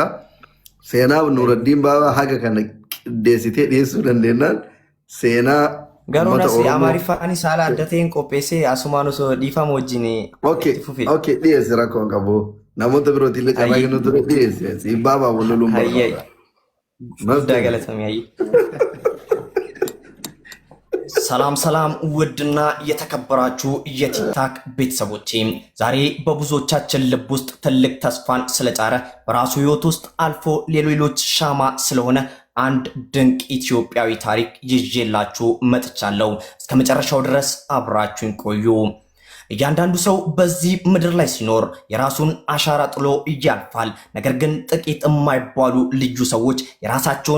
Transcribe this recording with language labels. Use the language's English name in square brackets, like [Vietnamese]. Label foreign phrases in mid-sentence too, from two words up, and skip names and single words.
[Oromo] Seenaa Nuraddiin Baabaa haga kana qindeessitee dhiyeessuu dandeennaan seenaa Garoon asii Amaariffaanis haala adda ta'een qopheessee asumaan osoo dhiifama wajjin itti fufe. Okay, dhiyeesse rakkoo hin qabu. Namoota birootiin illee carraa kennu ture dhiyeesse. Siin Baabaa Walloluun barbaada. Guddaa galatamee [Amharic] ሰላም ውድና የተከበራችሁ የቲክታክ ቤተሰቦቼ ዛሬ በብዙዎቻችን ልብ ውስጥ ትልቅ ተስፋን ስለጫረ በራሱ ህይወት ውስጥ አልፎ ሌሎች ሻማ ስለሆነ አንድ ድንቅ ኢትዮጵያዊ ታሪክ ይዤላችሁ መጥቻለሁ። እስከ መጨረሻው ድረስ አብራችሁን ቆዩ። እያንዳንዱ ሰው በዚህ ምድር ላይ ሲኖር የራሱን አሻራ ጥሎ ያልፋል። ነገር ግን ጥቂት የማይባሉ ልዩ ሰዎች የራሳቸውን